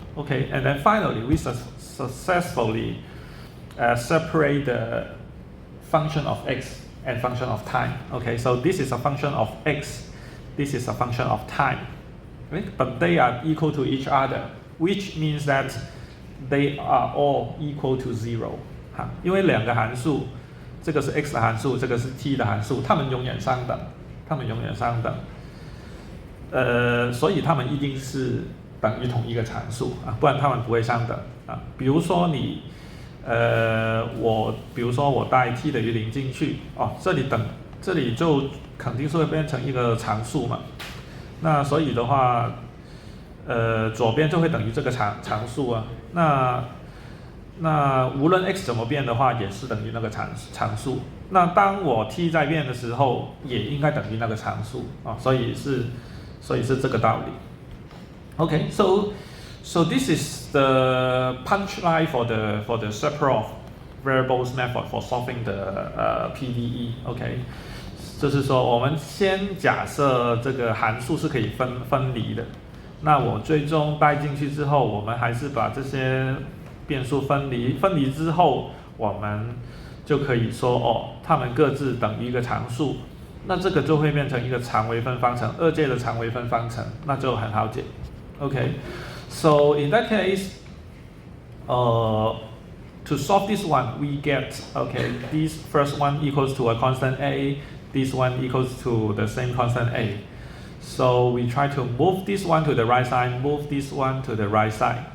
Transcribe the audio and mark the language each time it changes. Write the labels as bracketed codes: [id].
[en] Okay, and then finally we successfully separate the function of x and function of time. Okay, so this is a function of x, this is a function of time, right? But they are equal to each other, which means that they are all equal to 0. [zh] 因为两个函数，这个是 x 的函数，这个是 t 的函数，它们永远相等，它们永远相等。所以它们一定是等于同一个函数不然它们不会相等比如说你比如说我带 t 等于0进去这里就肯定是会变成一个常数嘛。那所以的话左边就会等于这个常数那无论 x 怎么变的话也是等于那个常数。那当我 t 在变的时候也应该等于那个常数所以是这个道理。 [en] Okay, so this is the punchline for the separate of variables method for solving the PDE. [zh] Okay, 就是说我们先假设这个函数是可以分离的，那我最终带进去之后，我们还是把这些变数分离之后，我们就可以说它们各自等于一个常数，那这个就会变成一个常微分方程，二阶的常微分方程，那就很好解。 [en] Okay, so in that case, to solve this one, we get this first one equals to a constant a, this one equals to the same constant a. So we try to move this one to the right side, move this one to the right side.